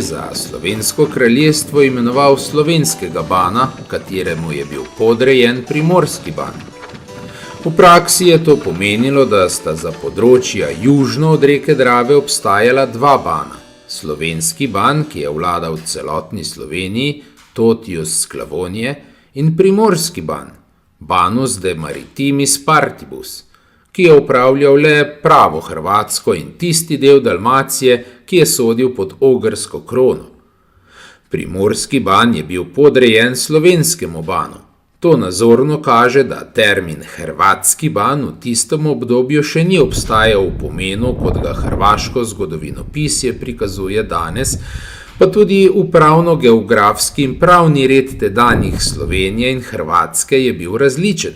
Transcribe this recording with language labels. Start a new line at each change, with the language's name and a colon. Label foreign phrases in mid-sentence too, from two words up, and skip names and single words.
Slovenian: Za slovensko kraljestvo imenoval slovenskega bana, kateremu je bil podrejen primorski ban. V praksi je to pomenilo, da sta za področja južno od reke Drave obstajala dva bana. Slovenski ban, ki je vladal v celotni Sloveniji,
Latin: Totius Sclavoniae,
Slovenian: in primorski ban,
Latin: Banus de Maritimis Partibus,
Slovenian: ki je upravljal le pravo Hrvatsko in tisti del Dalmacije, ki je sodil pod ogrsko krono. Primorski ban je bil podrejen slovenskemu banu. To nazorno kaže, da termin hrvatski ban v tistem obdobju še ni obstajal v pomenu, kot ga hrvaško zgodovinopisje prikazuje danes, pa tudi upravno-geografski in pravni red tedanjih Slovenije in Hrvatske je bil različen.